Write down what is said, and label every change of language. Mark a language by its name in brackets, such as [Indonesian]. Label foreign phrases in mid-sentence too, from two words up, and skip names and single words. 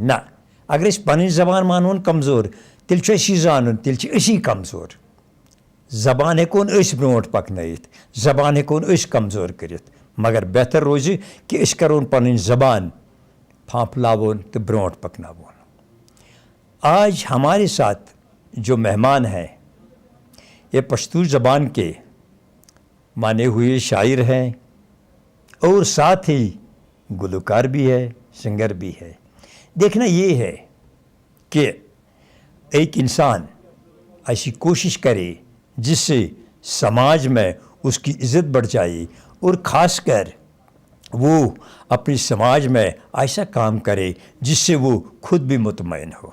[Kashmiri] نہ اگر أسۍ پنٕنۍ زبان مانہون کمزور تیٚلہِ چھُ اَسہِ یہِ زانُن تیٚلہِ چھِ أسی کمزور. زبان ہیٚکون أسۍ برونٛٹھ پکنٲیِتھ, زبان ہیٚکون أسۍ کمزور کٔرِتھ, مگر بہتر روزِ کہِ أسۍ کرون پنٕنۍ زبان پھانپھلاوون تہٕ برونٛٹھ پکناوون. [Urdu] آج ہمارے ساتھ جو مہمان ہیں یہ پشتو زبان کے مانے ہوئے شاعر ہیں اور ساتھ ہی گلوکار بھی ہے, سنگر بھی ہے. دیکھنا یہ ہے کہ ایک انسان ایسی کوشش کرے جس سے سماج میں اس کی عزت بڑھ جائے اور خاص کر وہ اپنی سماج میں ایسا کام کرے جس سے وہ خود بھی مطمئن ہو.